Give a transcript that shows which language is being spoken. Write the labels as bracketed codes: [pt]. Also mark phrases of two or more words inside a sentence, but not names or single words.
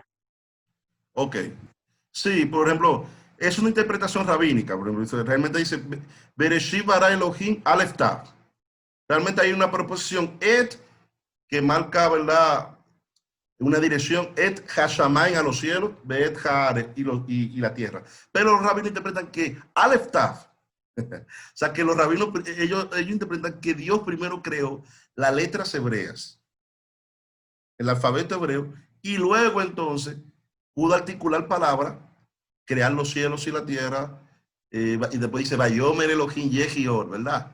[es] Ok. Sí, por ejemplo, es una interpretación rabínica. Por ejemplo, realmente dice [he] בראשית ברא אלהים אלף תו. [es] Realmente hay una proposición et que marca, ¿verdad?, una dirección, [he] את השמים, [es] a los cielos, [he] באת הארץ, [es] y la tierra. Pero los rabinos interpretan que [he] אלף תו, [es] o sea, que los rabinos, ellos interpretan que Dios primero creó las letras hebreas, el alfabeto hebreo, y luego entonces pudo articular palabras, crear los cielos y la tierra, y después dice, [he] ויאמר אלהים יהיאור, [es] ¿verdad?